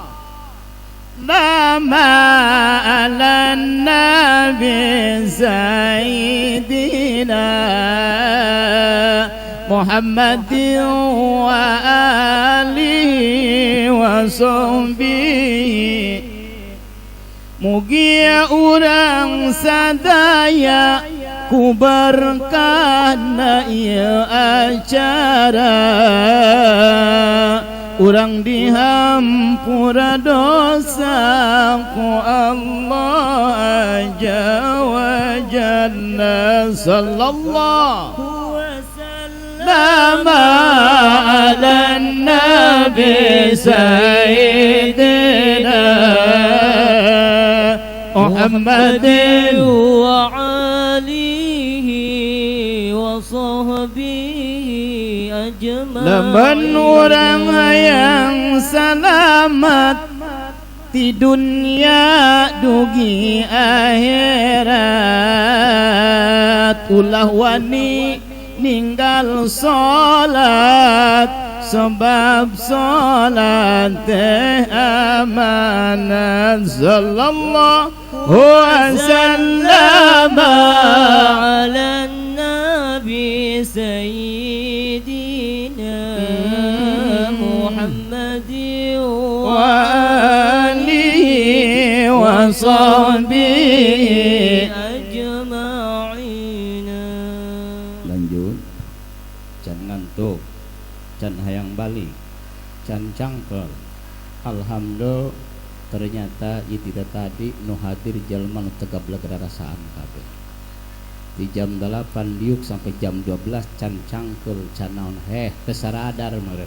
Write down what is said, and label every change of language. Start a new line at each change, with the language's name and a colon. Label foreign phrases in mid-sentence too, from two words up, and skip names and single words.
Arabic: نام على نبي سيدنا محمد و آله و صحبه
Sundanese: mugia urang sadaya ku berkahna ieu acara urang dihampura dosa ku Allah
Arabic: عز وجل. صلى الله لما على نبي سيدنا محمد وآله وصحبه أجمعين.
Sundanese: Lamun urang hayang salamat di dunia dugi akhirat, ulah wani ninggal salat sebab salat teh amanat.
Arabic: صلى الله وسلم على نبي سيدنا محمد وآله وصحبه ajma'in.
Sundanese: Lanjut, can ngantuk, can hayang balik, can cangkel. Alhamdulillah, ternyata
Indonesian: itu tadi
Sundanese: nu hadir jalma nu tegableg rasaan kabeh. Di jam 8 diuk sampai jam 12 can cangkel, can naon teu saradar meureun.